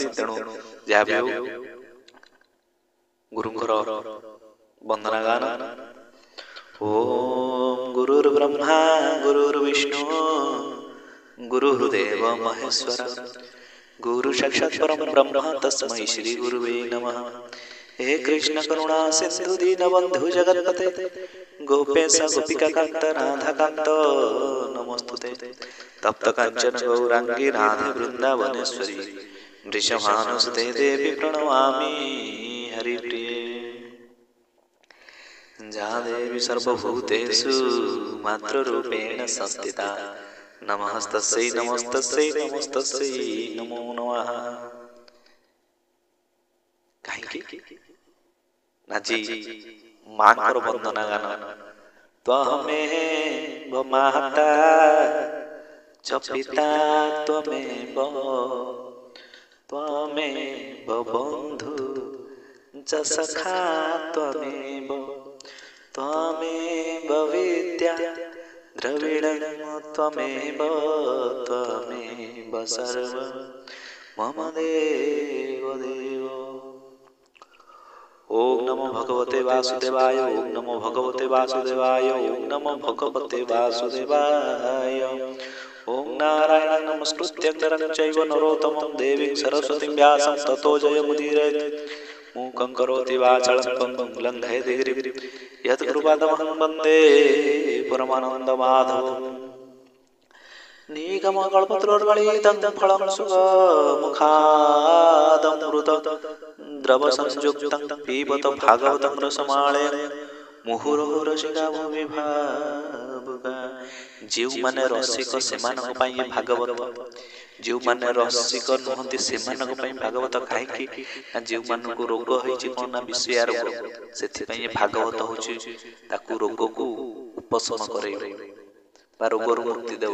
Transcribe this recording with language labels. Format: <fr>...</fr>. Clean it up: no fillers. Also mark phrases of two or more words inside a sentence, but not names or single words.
<or>ତେଣୁ ଯାହା ବି ହେଉ ଗୁରୁଙ୍କର ବନ୍ଦନା ଗାନ।</or> <sa>ଓମ୍ ଗୁରୁର୍ ବ୍ରହ୍ମା ଗୁରୁର୍ ବିଷ୍ଣୁ ଗୁରୁର୍ଦେବ ମହେଶ୍ୱର ଗୁରୁ ସାକ୍ଷାତ୍ ପରମ୍ ବ୍ରହ୍ମ ତସ୍मै ଶ୍ରୀ ଗୁରୁବେ ନମଃ। हे कृष्ण करुणा सिंधु दीनबन्धु जगत्पते गोपेश गोपिका कांत राधा कांत नमोस्तुते। तप्त कांचन गौरांगी राधे वृंदावनेश्वरी वृषभानुसुते देवी प्रणमामि हरिप्रिये। जा देवी सर्वभूतेषु मातृरूपेण संस्थिता नमस्तस्यै नमस्तस्यै नमस्तस्यै नमो नमः।</sa> <or>କାହିଁକି ଆଜି ମାଙ୍କର ବନ୍ଦନା ଗାନ।</or> <sa>ତ୍ୱମେବ ମାତା ଚ ପିତା ତ୍ୱମେବ ତ୍ୱମେବ ବନ୍ଧୁ ଚ ସଖା ତ୍ୱମେବ ତ୍ୱମେବ ବିଦ୍ୟା ଦ୍ରବିଡ଼ଂ ତ୍ୱମେବ ତ୍ୱମେବ ସର୍ବଂ ମମ ଦେବ ଦେବ। ओम नमो भगवते वासुदेवाय ओम नमो भगवते वासुदेवाय ओम नमो भगवते वासुदेवाय। ओम नारायणं नमस्कृत्य नरं चैव नरोत्तमं देवीं सरस्वतीं व्यासं ततो जयमुदीरयेत्। मूकं करोति वाचालं पङ्गुं लङ्घयते गिरिं यत्कृपातमहं वन्दे परमानन्दमाधवम्। निगमकल्पतरोर्गलितं फलं सुगमुखादमृतं द्रवसंयुक्तं पिबत भागवतं रसमालयं मुहुरहु रसिका भूमि भावुका।</sa> <or>ଯେଉଁମାନେ ରସିକ ସେମାନଙ୍କ ପାଇଁ ଭାଗବତ, ଯେଉଁମାନେ ରସିକ ନୁହନ୍ତି ସେମାନଙ୍କ ପାଇଁ ଭାଗବତ। କାହିଁକି ନା ଯେଉଁମାନଙ୍କୁ ରୋଗ ହେଇଛି, କ'ଣ ନା ବିଷୟା ରୋଗ, ସେଥିପାଇଁ ଭାଗବତ ହେଉଛି ତାକୁ ରୋଗକୁ ଉପଶମ କରେଇବ ବା ରୋଗରୁ ମୁକ୍ତି ଦେବ।</or>